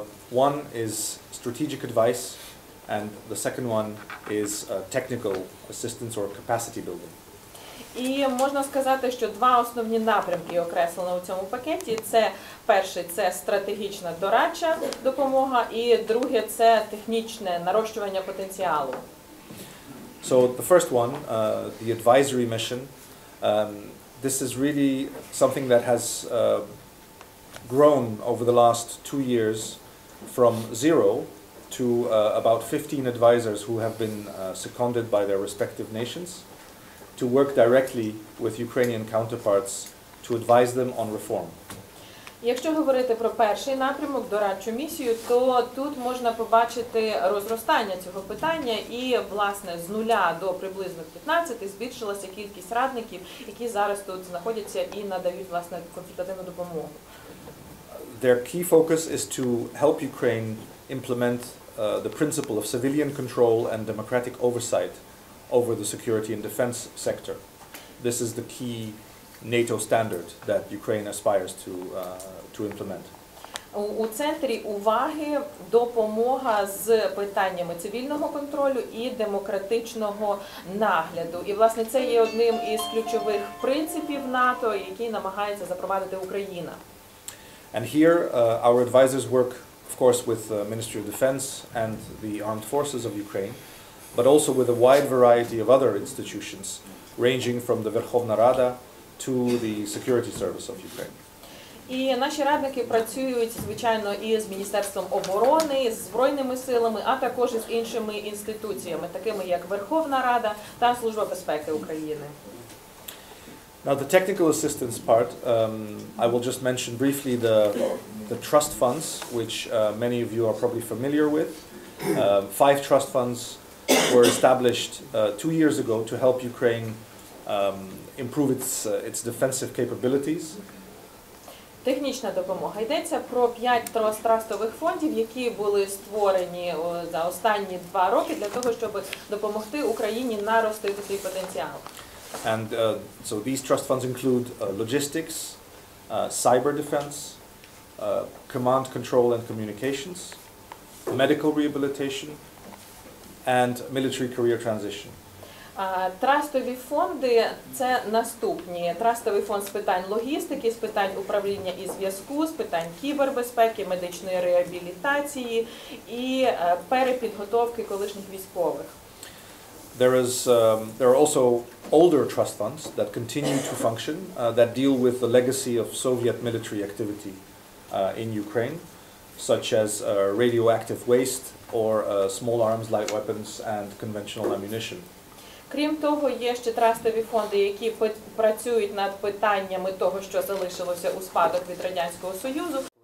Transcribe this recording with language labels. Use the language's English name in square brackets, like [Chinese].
[English] One is strategic advice, and the second one is technical assistance or capacity building. [Ukrainian] І можна сказати, що два основні напрямки окреслено у цьому пакеті. Це перший – це стратегічна дорадча допомога, і друге – це технічне нарощування потенціалу. [English] So the first one, the advisory mission, this is really something that has grown over the last 2 years from 0 to about 15 advisors who have been seconded by their respective nations to work directly with Ukrainian counterparts to advise them on reform. [Ukrainian] Якщо говорити про перший напрямок, дорадчу місію, то тут можна побачити розростання цього питання і, власне, з 0 до приблизно 15 збільшилася кількість радників, які зараз тут знаходяться і надають, власне, консультативну допомогу. [English] Their key focus is to help Ukraine implement the principle of civilian control and democratic oversight over the security and defense sector. This is the key NATO standard that Ukraine aspires to implement. [Ukrainian] У центрі уваги допомога з питаннями цивільного контролю і демократичного нагляду. І, власне, це є одним із ключових принципів НАТО, який намагається запровадити Україна. [English] And here our advisors work, of course, with the Ministry of Defense and the Armed Forces of Ukraine, but also with a wide variety of other institutions, ranging from the Verkhovna Rada to the Security Service of Ukraine. [Ukrainian] І наші радники працюють, звичайно, і з Міністерством оборони, з Збройними силами, а також із іншими інституціями, такими як Верховна Рада та Служба безпеки України. [English] Now the technical assistance part, I will just mention briefly the trust funds, which many of you are probably familiar with. 5 trust funds were established 2 years ago to help Ukraine improve its defensive capabilities. [Ukrainian] Технічна допомога. Йдеться про 5 трастових фондів, які були створені за останні 2 роки для того, щоб допомогти Україні наростити свій потенціал. [English] And so these trust funds include logistics, cyber defense, command control and communications, medical rehabilitation, and military career transition. [Ukrainian] Трастові фонди – це наступні. Трастовий фонд з питань логістики, з питань управління і зв'язку, з питань кібербезпеки, медичної реабілітації і перепідготовки колишніх військових. [English] There are also older trust funds that continue to function, that deal with the legacy of Soviet military activity in Ukraine, such as radioactive waste or small arms, light weapons and conventional ammunition. [Ukrainian] Крім того, є ще трастові фонди, які працюють над питаннями того, що залишилося у спадок від Радянського Союзу.